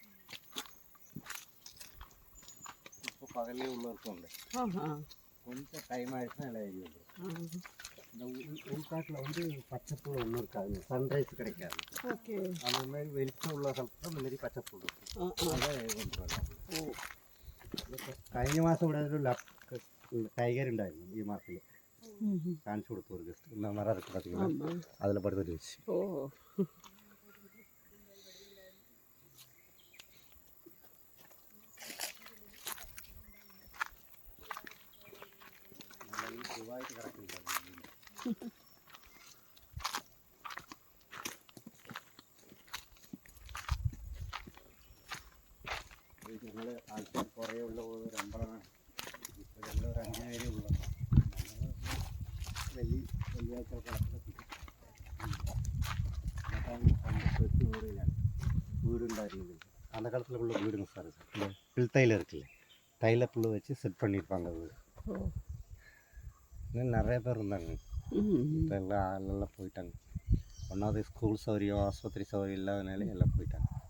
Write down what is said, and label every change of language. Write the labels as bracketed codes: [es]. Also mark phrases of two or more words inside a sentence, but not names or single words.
[ml] ഇപ്പോൾ പകലേ ഉള്ളവർക്കുണ്ട് [ta] கொஞ்சம் டைம் ஆகிடுச்சுன்னா எல்லாம் ஏறி வந்துடும் இந்த உள்காட்டில் வந்து பச்சைப்புல் ஒன்றும் இருக்காது சன்ரைஸ் கிடைக்காது ஓகே அந்த மாதிரி வெளிச்சம் உள்ள [ml] സ്ഥലത്ത് [ta] இந்த மாதிரி பச்சைப்புல் இருக்கும் [ml] അതെ കൊണ്ടുവരാം കഴിഞ്ഞ മാസം ഇവിടെ ഒരു ടൈഗർ ഉണ്ടായിരുന്നു ഈ മാസത്തിൽ കാണിച്ചു കൊടുത്തു ഒരു ഗസ്റ്റ് [ta] இந்த மரம் இருக்குது பார்த்தீங்கன்னா அதில் படுத்துட்டு வச்சு ஓ [ml] സുഖമായിട്ട് കിടക്കുന്നുണ്ട് ഞങ്ങൾ ആൾക്കാർ കുറേ ഉള്ള ഒരു അമ്പലമാണ് ഇപ്പോൾ ഞങ്ങൾ ഒരു 5 പേരേ ഉള്ളൂ വെള്ളിയാഴ്ച കിടക്കി വീടിലാണ് [ta] வீடுண்டாயிருந்தது அந்த காலத்தில் உள்ள வீடுங்க சார் இந்த பில்தையில் இருக்குல்ல தைல புல் வச்சு செட் பண்ணியிருப்பாங்க வீடு இன்னும் நிறைய பேர் இருந்தாங்க இப்போ எல்லாம் ஆளெல்லாம் போயிட்டாங்க ஒன்றாவது ஸ்கூல் சௌகரியம் ஆஸ்பத்திரி சௌகரியம் இல்லாதனால எல்லாம் போயிட்டாங்க